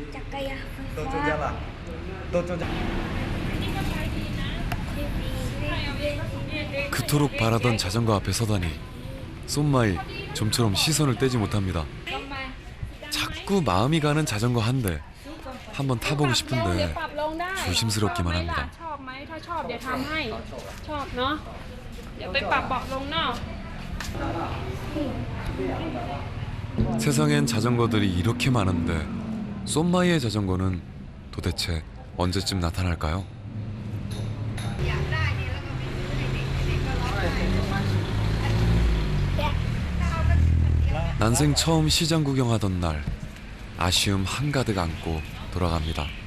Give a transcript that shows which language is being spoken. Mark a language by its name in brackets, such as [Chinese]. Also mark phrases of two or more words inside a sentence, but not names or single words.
[Korean] 그토록 바라던 자전거 앞에 서다니 쏜마이 좀처럼 시선을 떼지 못합니다. 자꾸 마음이 가는 자전거 한 대 한번 타보고 싶은데 조심스럽기만 합니다. [Thai] ชอบไหมถ้าชอบเดี๋ยวทำให้ชอบเนาะเดี๋ยวไปปรับเบาะลงเนาะ [Korean] 세상엔 자전거들이 이렇게 많은데 쏜마이의 자전거는 도대체 언제쯤 나타날까요? 난생 처음 시장 구경하던 날 아쉬움 한가득 안고 돌아갑니다.